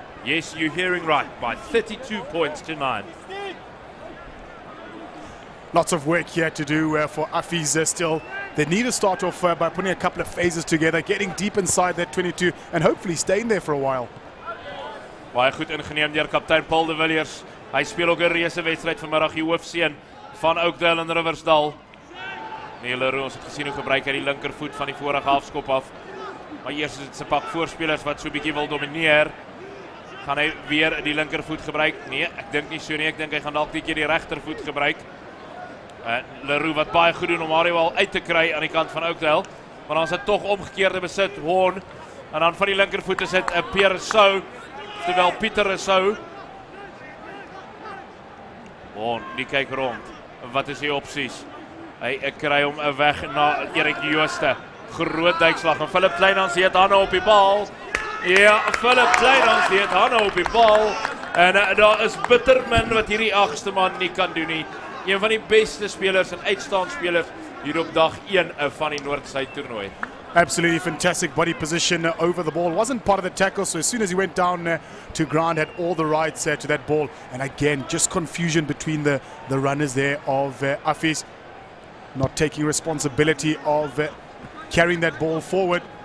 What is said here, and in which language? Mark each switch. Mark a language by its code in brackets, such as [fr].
[en] Yes, you're hearing right, by 32 points to 9. Lots of work here to do for Affies still. They need to start off by putting a couple of phases together, getting deep inside that 22, and hopefully staying there for a while. [af] Baie goed ingeneem deur kaptein Paul de Villiers. Hy speel ook 'n reuse wedstryd vanmiddag, die hoofseun van Oakdale en Riversdal. Neil Leroux het gesien hoe gebruik hy die linkervoet van die vorige halfskop af. Maar eers is dit 'n pak voorspelers wat so 'n bietjie wil domineer. Gaan hy weer die linkervoet gebruik? Nee, ek dink nie so nie. Ek dink hy gaan dalk net die regtervoet gebruik. Leroux wat baie goed doen om Mario al uit te kry aan die kant van Oakdale. Maar dan is dit tog omgekeerde besit, Horn. En dan van die linkervoet is dit 'n Pierre Rousseau. Terwyl Pieter Rousseau. Die kyk rond. Wat is die opsies? Hy kry hom weg na Erik Jooste. Groot duikslag en Philip Kleinhans het hande op die bal. Ja, Philip Kleinhans het hande op die bal. En daar is bitter min wat hierdie agste man nie kan doen nie. Een van die beste spelers en uitstaande spelers hier op dag 1 van die Noordsuid toernooi. [en] Absolutely fantastic body position over the ball. Wasn't part of the tackle, so as soon as he went down to ground, had all the rights to that ball. And again, just confusion between the runners there of Affies. Not taking responsibility of carrying that ball forward.